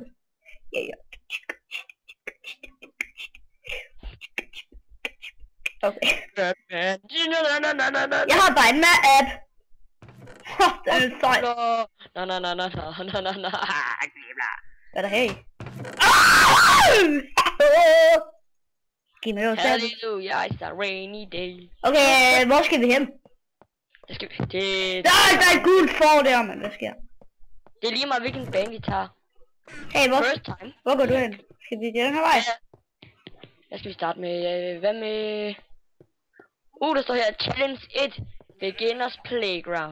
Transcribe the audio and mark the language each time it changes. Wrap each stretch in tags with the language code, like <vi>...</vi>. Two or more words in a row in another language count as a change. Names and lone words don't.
<da>Ja. Okay. Jeg har bare en app. Det er sejt. Hvad er der her i? Giv mig noget selv.</da> <en>Hallelujah, it's a rainy day.</en> <da>Okay, hvor skal vi hen? Det skal vi til... Der er et gult for der, mand. Hvad sker? Det er lige meget, hvilken bane vi tager. Hey, hvor går du hen? Skal vi den her vej? Jeg skal vi starte med... Hvad med... Der står her Challenge 1. Beginners Playground.</da>